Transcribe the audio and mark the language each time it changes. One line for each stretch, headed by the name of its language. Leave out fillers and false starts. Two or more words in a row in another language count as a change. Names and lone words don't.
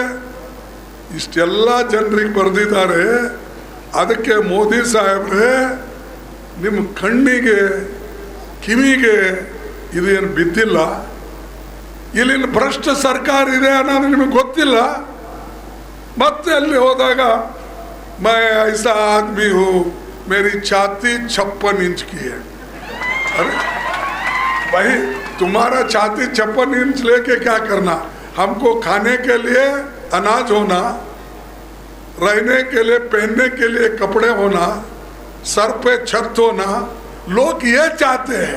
Kannada: ಇಷ್ಟೆಲ್ಲ ಜನರಿಗೆ ಬರೆದಿದ್ದಾರೆ. ಅದಕ್ಕೆ ಮೋದಿ ಸಾಹೇಬ್ರೆ ನಿಮ್ಮ ಕಣ್ಣಿಗೆ ಕಿವಿಗೆ ಇದೇನು ಬಿದ್ದಿಲ್ಲ? ಇಲ್ಲಿನ ಭ್ರಷ್ಟ ಸರ್ಕಾರ ಇದೆ ಅನ್ನೋದು ನಿಮಗೆ ಗೊತ್ತಿಲ್ಲ? ಮತ್ತೆ ಅಲ್ಲಿ ಹೋದಾಗ
Hindi: मैं ऐसा आदमी हूँ, मेरी छाती 56 इंच की है। अरे भाई तुम्हारा छाती 56 इंच लेके क्या करना? हमको खाने के लिए अनाज होना, रहने के लिए पहनने के लिए कपड़े होना, सर पे छत होना, लोग ये चाहते हैं।